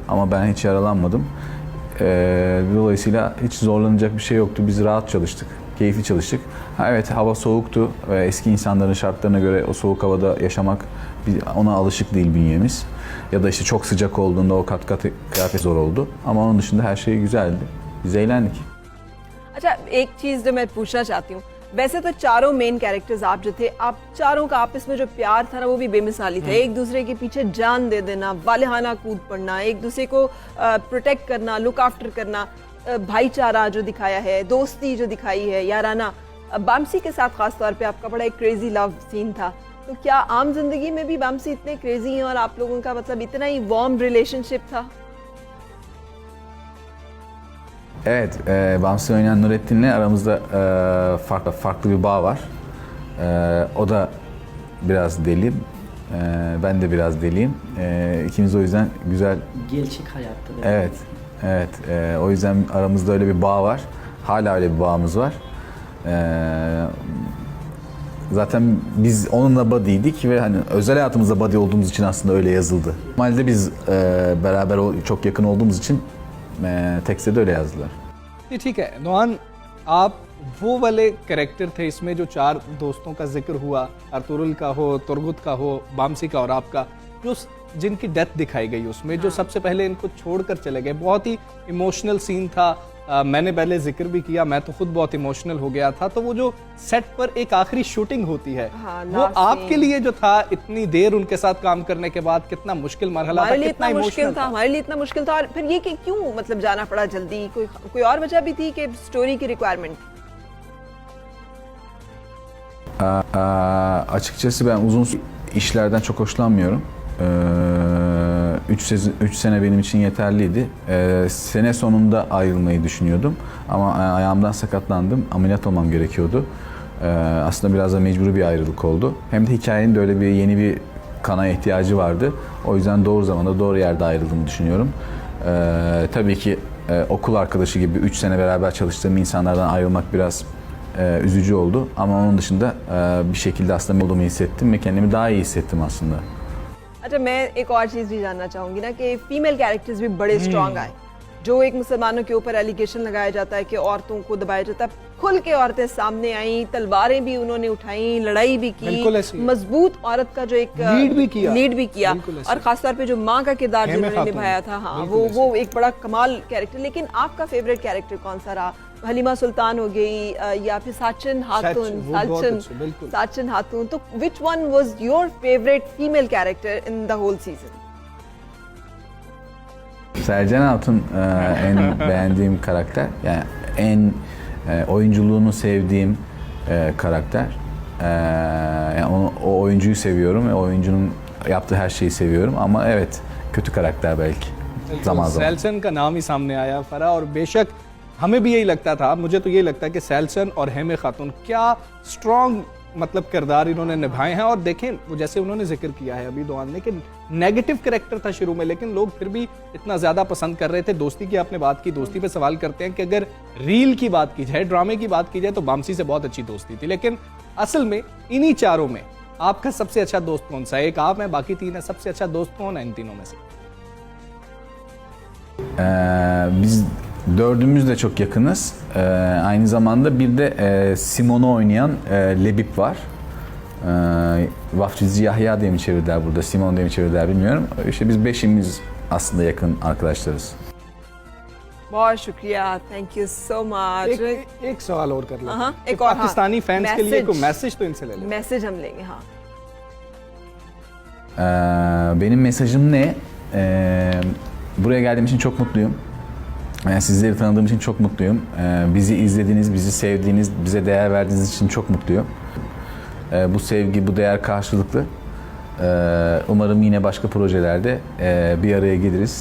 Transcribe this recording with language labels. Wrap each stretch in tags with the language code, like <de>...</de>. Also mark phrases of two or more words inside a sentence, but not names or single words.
<tr>Ama ben hiç yaralanmadım. Dolayısıyla hiç zorlanacak bir şey yoktu. Biz rahat çalıştık. Keyifli çalıştık. Evet, hava soğuktu ve eski insanların şartlarına göre o soğuk havada yaşamak, ona alışık değil bünyemiz. Ya da işte çok sıcak olduğunda o kat kıyafet zor oldu. Ama onun dışında her şey güzeldi. Biz eğlendik.</tr> <ur>اچھا، ایک چیز جو میں پوچھنا چاہتی ہوں، ویسے تو چاروں</ur> <en>main characters</en> <ur>آپ جو تھے، آپ چاروں کا آپس میں جو پیار تھا نا، وہ بھی بےمثالی تھا. ایک دوسرے کے پیچھے جان دے دینا، والہانہ کود پڑنا، ایک دوسرے کو پروٹیکٹ کرنا,</ur> <en>look after</en> <ur>کرنا، بھائی چارہ جو دکھایا ہے، دوستی جو دکھائی ہے، یارانہ. بامسی کے ساتھ خاص طور پہ آپ کا بڑا ایک</ur> <en>crazy love scene</en> <ur>تھا. تو کیا عام زندگی میں بھی بامسی اتنے کریزی ہیں اور آپ لوگوں کا مطلب اتنا ہی</ur> <en>warm relationship</en> <ur>تھا?</ur> <tr>Evet, Bamsi oynayan Nurettin'le aramızda farklı bir bağ var. O da biraz deli, ben de biraz deliyim. İkimiz o yüzden güzel. Gerçek hayatta da. Evet, evet. O yüzden aramızda öyle bir bağ var. Hala öyle bir bağımız var. Zaten biz onunla buddy'ydik ve hani özel hayatımızda buddy olduğumuz için aslında öyle yazıldı. Normalde biz beraber çok yakın olduğumuz için tekste de öyle yazdılar.</tr> <ur>یہ ٹھیک ہے نوہان، آپ وہ والے کیریکٹر تھے اس میں جو 4 دوستوں کا ذکر ہوا، ارطغرل کا ہو، ترگت کا ہو، بامسی کا اور آپ کا، جو جن کی ڈیتھ دکھائی گئی اس میں، جو سب سے پہلے ان کو چھوڑ کر چلے گئے. بہت ہی ایموشنل سین تھا. میں نے پہلے ذکر بھی کیا، میں تو خود بہت ایموشنل ہو گیا تھا. تو وہ جو سیٹ پر ایک آخری شوٹنگ ہوتی ہے, ہاں, وہ آپ کے لیے جو تھا، اتنی دیر ان کے ساتھ کام کرنے کے بعد کتنا مشکل مرحلہ تھا, ہمارے لیے کتنا اتنا مشکل ایموشنل تھا، ہمارے لیے اتنا مشکل تھا۔ اور پھر یہ کہ کیوں مطلب جانا پڑا جلدی، کوئی اور وجہ بھی تھی کہ سٹوری کی ریکوائرمنٹ?</ur> <tr>Açıkçası ben uzun işlerden çok hoşlanmıyorum. 3 sene benim için yeterliydi. Sene sonunda ayrılmayı düşünüyordum. Ama ayağımdan sakatlandım. Ameliyat olmam gerekiyordu. Aslında biraz da mecburi bir ayrılık oldu. Hem de hikayenin de öyle yeni bir kana ihtiyacı vardı. O yüzden doğru zamanda doğru yerde ayrıldığımı düşünüyorum. Tabii ki okul arkadaşı gibi 3 sene beraber çalıştığım insanlardan ayrılmak biraz üzücü oldu. Ama onun dışında bir şekilde aslında olduğumu hissettim ve kendimi daha iyi hissettim aslında.</tr> <ur>اچھا میں ایک اور چیز بھی جاننا چاہوں گی نا کہ</ur> <en>female characters</en> <ur>بھی بڑے سٹرانگ آئے جو ایک مسلمانوں کے اوپر ایلیگیشن لگایا جاتا ہے کہ عورتوں کو دبایا جاتا ہے کھل کے عورتیں سامنے آئیں تلواریں بھی انہوں نے اٹھائیں لڑائی بھی کی بالکل ایسے ہی. مضبوط عورت کا جو ایک لیڈ بھی کیا. بالکل اور خاص طور پہ جو ماں کا کردار हेमे جنہوں نے खातून। نبھایا تھا ہاں بالکل وہ ایک بڑا کمال کیریکٹر لیکن آپ کا</ur> <en>favourite character</en> <ur>کون سا رہا حلیمہ سلطان ہو گئی یا پھر ساچن ہاتون وہ بہت اچھے، بالکل.</ur> <en>Sachan Hatun to which one was your favourite female character in the whole season</en> <tr>Sercan Hatun en beğendiğim karakter. Yani en oyunculuğunu sevdiğim karakter. Yani o oyuncuyu seviyorum ve oyuncunun yaptığı her şeyi seviyorum. Ama evet kötü karakter belki zaman zaman.</tr> <ur>سیلسن کا نام ہی سامنے آیا فرح اور بےشک ہمیں بھی یہی لگتا تھا مجھے تو یہی لگتا ہے کہ سیلسن اور ہیمے خاتون کیا سٹرانگ مطلب کردار انہوں نے نبھائے ہیں اور دیکھیں وہ جیسے انہوں نے ذکر کیا ہے ابھی دوآن نے کہ</ur> <en>negative character</en> <ur>تھا شروع میں لیکن لوگ پھر بھی اتنا زیادہ پسند کر رہے تھے دوستی کی آپ نے بات کی دوستی پہ سوال کرتے ہیں کہ اگر ریل کی بات کی جائے ڈرامے کی بات کی جائے تو بامسی سے بہت اچھی دوستی تھی لیکن اصل میں انہی چاروں میں آپ کا سب سے اچھا دوست کون سا ہے ایک آپ ہیں باقی تین ہیں سب سے اچھا دوست کون ہے ان تینوں میں سے</ur> <tr>Biz dördümüz de çok yakınız. Aynı zamanda bir de Simon'u oynayan Lebip var. Vaftizi Yahya diye mi çevirdiler burada, Simon diye mi çevirdiler bilmiyorum. İşte biz beşimiz aslında yakın arkadaşlarız.</tr> <ur>بہت شکریہ</ur> <en>thank you so much</en> <ur>ایک سوال اور کر لیتے ہاں, ہیں کہ ایک اور، ہاں, پاکستانی فینز کے لیے میسج. کوئی میسج تو ان سے لے لیں میسج ہم لیں گے ہاں</ur> <tr>Benim mesajım ne? Buraya geldiğim için çok mutluyum. Sizleri tanıdığım için çok mutluyum. Bizi izlediğiniz, bizi sevdiğiniz, bize değer verdiğiniz için çok mutluyum. Bu sevgi, bu değer karşılıklı. Umarım yine başka projelerde bir araya geliriz.</tr>